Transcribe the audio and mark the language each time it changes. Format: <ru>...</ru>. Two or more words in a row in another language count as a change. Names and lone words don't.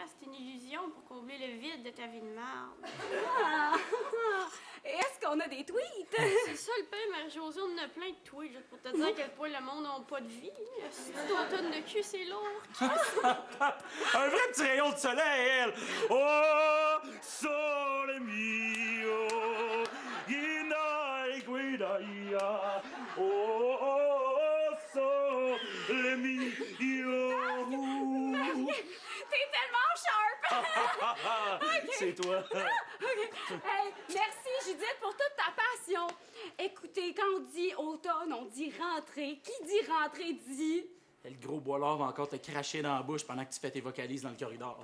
<fr>C'est une illusion pour combler le vide de ta vie de merde. Ah. Est-ce qu'on a des tweets? C'est ça le pire, Marie-Josée, on en a plein de tweets, juste pour te dire à quel point le monde n'a pas de vie. Si ton tonne de cul, c'est lourd. Un vrai petit rayon de soleil, elle!</fr> <it>Oh, sole mio, guidai guidaia. Oh, sole mio.</it> <fr>T'es tellement sharp! Okay. C'est toi. Okay. Hey, merci, Judith, pour toute ta passion. Écoutez, quand on dit automne, on dit rentrée. Qui dit rentrée dit... Le gros boilard va encore te cracher dans la bouche pendant que tu fais tes vocalises dans le corridor.</fr>